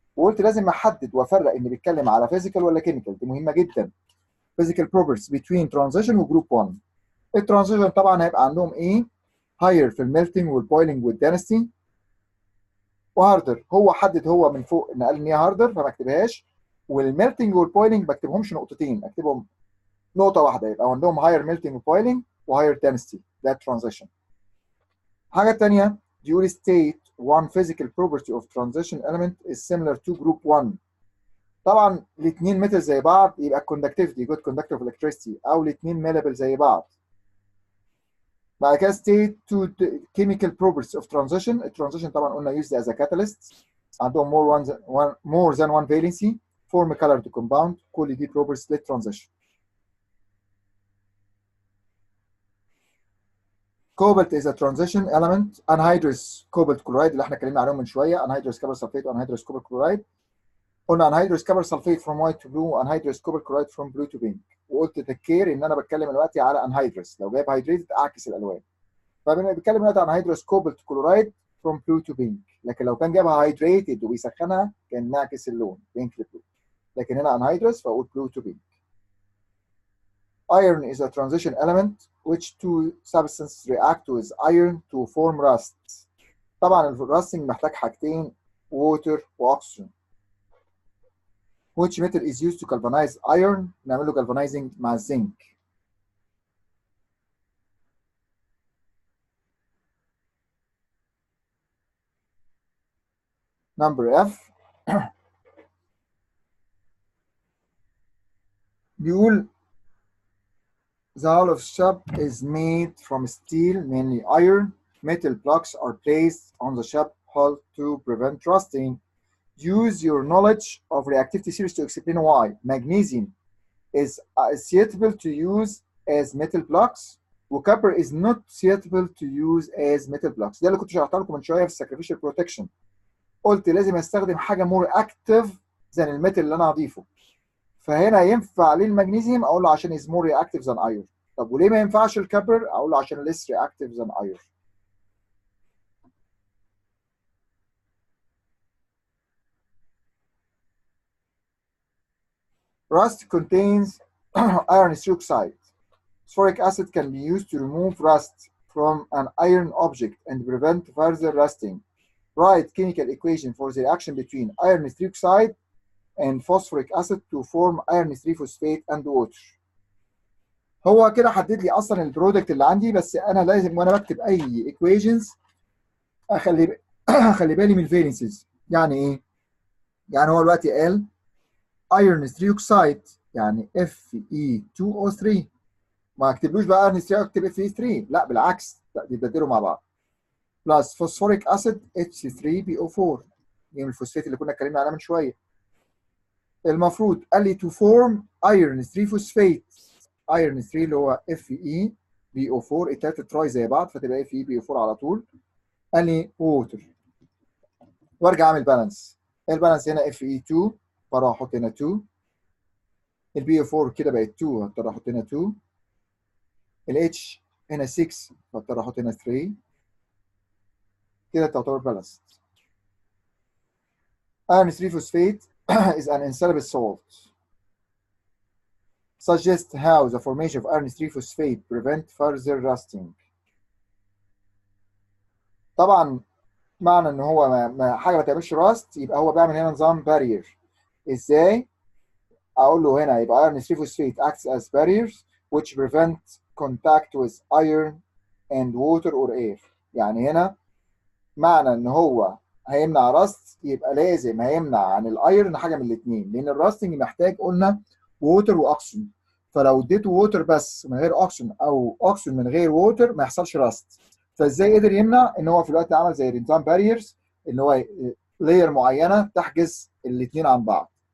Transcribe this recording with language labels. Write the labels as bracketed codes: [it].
[ar] وقلت لازم احدد وافرق ان بيتكلم على physical ولا chemical، دي مهمه جدا. physical properties between transition وجروب 1. الترانزيشن طبعا هيبقى عندهم ايه؟ higher في الميلتنج والبويلنج والدنسيتي، وهاردر هو حدد هو من فوق ان قال ان هي هاردر فما اكتبهاش، والميلتنج والبويلنج ما اكتبهمش نقطتين، اكتبهم نقطه واحده، يبقى عندهم higher melting وبويلنج وhigher density. ده transition. حاجه ثانيه بيقول [en] state one physical property of transition element is similar to group 1. [ar] طبعا الاثنين ميتال زي بعض يبقى الكوندكتيفيتي [en] good conductor of electricity، [ar] او الاثنين ميلابل زي بعض. بعد كده [en] state two chemical properties of transition. [ar] الترانزيشن طبعا قلنا [en] used as a catalyst، عندهم more than one valency، form a colored compound، كل دي properties للترانزيشن. Cobalt is a transition element. Anhydrous cobalt chloride [ar] اللي احنا اتكلمنا عليهم من شويه، [en] anhydrous copper sulfate وanhydrous cobalt chloride. قلنا anhydrous copper sulfate from white to blue anhydrous cobalt chloride from blue to pink. [ar] وقلت تكير ان انا بتكلم دلوقتي على anhydrous، لو جايب hydrated اعكس الالوان. فبتكلم دلوقتي عن anhydrous cobalt chloride [en] from blue to pink. [ar] لكن لو كان جابها هايدريتد وبيسخنها كان نعكس اللون بينك لبلو. لكن هنا [en] anhydrous فاقول blue to pink. Iron is a transition element which two substances react with iron to form rust. [ar] طبعا الراستنج محتاج حاجتين water واكسجين. [en] Which metal is used to galvanize iron؟ [ar] نعمل له galvanizing مع الزنك. [en] Number F بيقول the hull of ship is made from steel, mainly iron. Metal blocks are placed on the ship hull to prevent rusting. Use your knowledge of reactivity series to explain why magnesium is suitable to use as metal blocks وcopper is not suitable to use as metal blocks. [ar] ده اللي كنت شرحت لكم من شويه في sacrificial protection. قلت لازم استخدم حاجه [en] more active [ar] زي الميتال اللي انا هضيفه. فهنا ينفع للمغنيسيوم اقول له عشان [en] is more reactive than iron. [ar] طب وليه ما ينفعش الكبر؟ اقول له عشان [en] less reactive than iron. Rust contains iron oxide. Phosphoric acid can be used to remove rust from an iron object and prevent further rusting. Write chemical equation for the reaction between iron oxide and phosphoric acid to form iron phosphate and water. [ar] هو كده حدد لي اصلا البرودكت اللي عندي، بس انا لازم وانا بكتب اي equations اخلي بالي من الفالنسز. يعني ايه؟ يعني هو دلوقتي قال iron oxide يعني Fe2O3. ما اكتبلوش بقى iron اكتب Fe3، لا بالعكس بيبدلوا مع بعض. بلس فوسفوريك اسيد H3PO4 دي من الفوسفات اللي كنا اتكلمنا عليها من شويه. المفروض قال لي to form iron 3 phosphate. iron 3 اللي هو FeBO4 التلاته تراي زي بعض فتبقى FeBO4 على طول. قال لي ووتر وارجع اعمل بالانس. البالانس هنا Fe2 فراح احط هنا 2. البي 4 كده بقت 2 هضطر احط هنا 2. الاتش هنا 6 هضطر احط هنا 3. كده تعتبر بالانس. [en] Iron 3 phosphate is an insoluble salt. Suggest how the formation of iron 3 phosphate prevent further rusting. [ar] طبعا معنى ان هو حاجه ما تعملش راست يبقى هو بيعمل هنا نظام بارير. ازاي؟ اقول له هنا يبقى [en] iron 3 phosphate acts as barriers which prevent contact with iron and water or air. [ar] يعني هنا معنى ان هو هيمنع راست يبقى لازم هيمنع عن الايرن حاجه من الاثنين، لان الراستنج محتاج قلنا ووتر واكسجين. فلو اديته ووتر بس من غير اكسجين او اكسجين من غير ووتر ما يحصلش راست. فازاي قدر يمنع؟ ان هو في الوقت عمل زي نظام باريرز ان هو لاير معينه تحجز الاثنين عن بعض.